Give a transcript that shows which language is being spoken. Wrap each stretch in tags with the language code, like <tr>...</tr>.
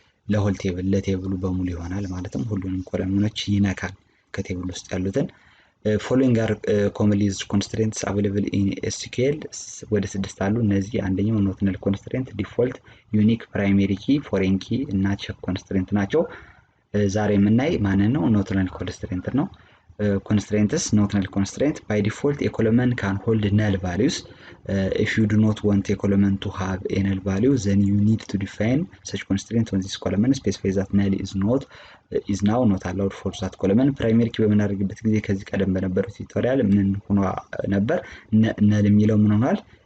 <am>ለሆል ቴብል ለቴብሉ በሙሉ ይሆናል ማለትም ሁሉንም ኮለምኖች ይነካል ከቴብል ውስጥ ያሉትን።</am> <en>ፎሎዊንግ አር ኮመንሊ ዩዝድ ኮንስትሬንትስ አቬይላብል ኢን ኤስኪዩኤል</en> <am>ወደ 6 አሉ። እነዚህ አንደኛው ኖት ነል ኮንስትሬንት፣ ዲፎልት፣ ዩኒክ፣ ፕራይሜሪ ኪ፣ ፎሬን ኪ እና ቼክ ኮንስትሬንት ናቸው። ዛሬ የምናይ ማንን ነው? ኖት ነል ኮንስትሬንት ነው።</am> <en>constraints, not null constraint. By default, a column can hold null values. If you do not want a column to have a null value, then you need to define such constraint on this column. Specify that null is now not allowed for that column.</en> <am>Primary key በምናደርግበት ጊዜ ከዚህ ቀደም በነበረው ቱቶሪያል ምን ሆኖ ነበር? null የሚለው ምን ሆኗል?</am>